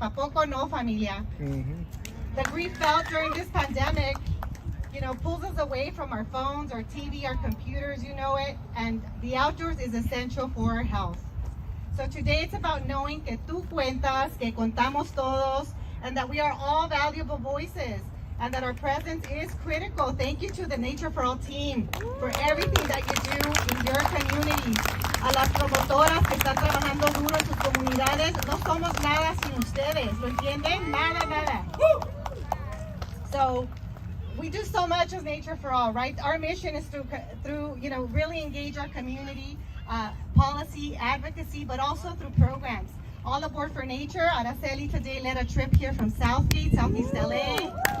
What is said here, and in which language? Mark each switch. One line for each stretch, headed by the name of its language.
Spanish: ¿A poco no, familia?
English: The grief felt during this pandemic, pulls us away from our phones, our TV, our computers, and the outdoors is essential for our health. So today it's about knowing
Spanish: que tú cuentas, que contamos todos,
English: and that we are all valuable voices, and that our presence is critical. Thank you to the Nature for All team for everything that you do in your communities.
Spanish: A las promotoras que están trabajando duro en sus comunidades, no somos nada sin ustedes. ¿Lo entienden? Nada.
English: So we do so much as Nature for All, right? Our mission is through really engage our community, policy, advocacy, but also through programs. All Aboard for Nature. Araceli today led a trip here from Southgate, Southeast LA.